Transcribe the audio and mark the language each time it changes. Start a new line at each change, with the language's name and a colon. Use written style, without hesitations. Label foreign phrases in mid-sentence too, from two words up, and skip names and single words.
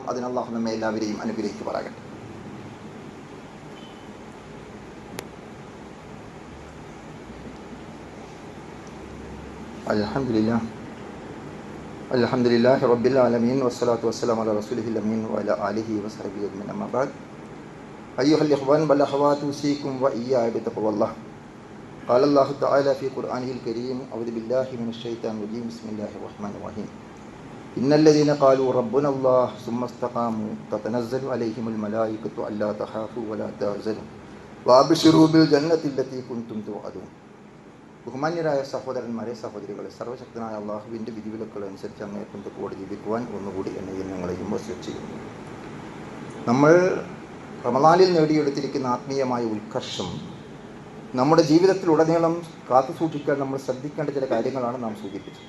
Malayalam: അതിന് അല്ലാഹു നമ്മെ എല്ലാവരെയും അനുഗ്രഹിക്കുമാറാകട്ടെ.
Arabic: الحمد لله رب العالمين والصلاة والسلام على رسوله الأمين وعلى آله وصحبه أجمعين. أما بعد. أيها الإخوان والأخوات أوصيكم وإياي بتقوى الله. قال الله تعالى في قرآنه الكريم: أعوذ بالله من الشيطان الرجيم. بسم الله الرحمن الرحيم. إن الذين قالوا ربنا الله ثم استقاموا تتنزل عليهم الملائكة ألا تخافوا ولا تحزنوا وأبشروا بالجنة التي كنتم توعدون.
Malayalam: ബഹുമാന്യരായ സഹോദരന്മാരെ, സഹോദരികളെ, സർവശക്തനായ അള്ളാഹുവിൻ്റെ വിധിവിലക്കുകൾ അനുസരിച്ച് അങ്ങേയറ്റം തഖ്വയോടെ ജീവിക്കുവാൻ ഒന്നുകൂടി എന്നെയും ഞങ്ങളെയും വസിയത്ത് ചെയ്യുന്നു. നമ്മൾ റമളാനിൽ നേടിയെടുത്തിരിക്കുന്ന ആത്മീയമായ ഉത്കർഷം നമ്മുടെ ജീവിതത്തിലുടനീളം കാത്തു സൂക്ഷിക്കാൻ നമ്മൾ ശ്രദ്ധിക്കേണ്ട ചില കാര്യങ്ങളാണ് നാം സൂചിപ്പിച്ചത്.